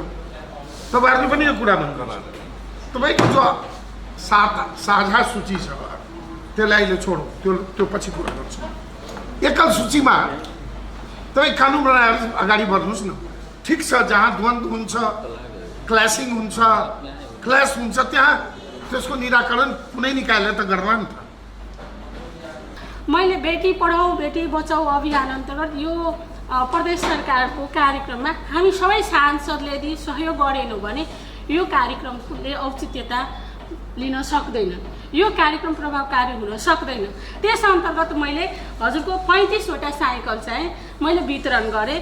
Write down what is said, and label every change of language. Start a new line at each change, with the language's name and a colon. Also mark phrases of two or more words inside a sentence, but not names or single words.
Nepali: तपाईँहरूले पनि यो कुरा भन्नुहोला, तपाईँको जो साझा सूची छ त्यसलाई अहिले छोडौँ, त्यो पछि कुरा गर्छौँ। एकल सूचीमा तपाईँ कानुन बनाएर अगाडि बढ्नुहोस् न। ठिक छ, जहाँ द्वन्द्व हुन्छ, क्ल्यासिङ हुन्छ, क्ल्यास हुन्छ, त्यहाँ त्यसको निराकरण कुनै निकायले त गर्ला नि त। मैले बेटी पढाऊ बेटी बचाऊ अभियान अन्तर्गत यो प्रदेश सरकारको कार्यक्रममा हामी सबै सांसदले यदि सहयोग गरेनौँ भने यो कार्यक्रमले औचित्यता लिन सक्दैन, यो कार्यक्रम प्रभावकारी हुन सक्दैन। त्यस अन्तर्गत मैले हजुरको 35 वटा साइकल चाहिँ मैले वितरण गरेँ।